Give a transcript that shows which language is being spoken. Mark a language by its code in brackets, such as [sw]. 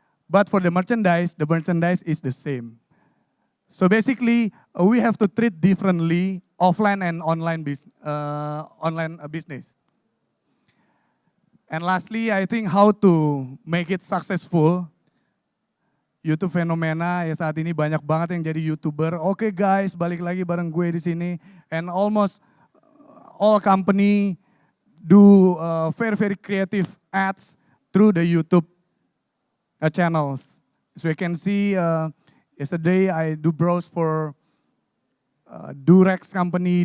[en] But for the merchandise is the same. So basically, we have to treat differently offline and online business. And lastly, I think how to make it successful. [id] YouTube fenomena ya saat ini banyak banget yang jadi YouTuber. Oke guys, balik lagi bareng gue di sini. [en] And almost all company do very creative ads through the YouTube channels. So you can see yesterday I do browse for Durex company.